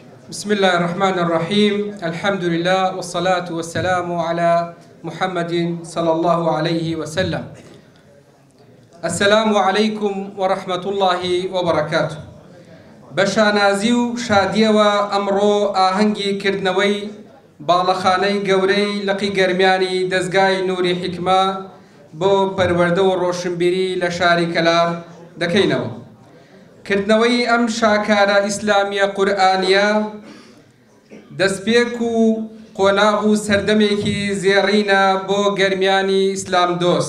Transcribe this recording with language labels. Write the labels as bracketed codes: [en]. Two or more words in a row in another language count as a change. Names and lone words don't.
[ar] بسم الله الرحمن الرحيم. الحمد لله والصلاة والسلام على محمد صلى الله عليه وسلم. السلام عليكم ورحمة الله وبركاته. [ckb] بشانازي و شادية وأمرو آهنگي كردنوي باڵەخانەی گەورەی لقی گەرمیانی دەستگای نوری حکمە بۆ پەروەردە و ڕۆشنبیری لە شاری کەلار دەکەینەوە. کردنەوەی ئەم شاکارە ئیسلامیە قورئانیە دەستپێک و قۆناغ و سەردەمێکی زێڕینە بۆ گەرمیانی ئیسلام دۆست.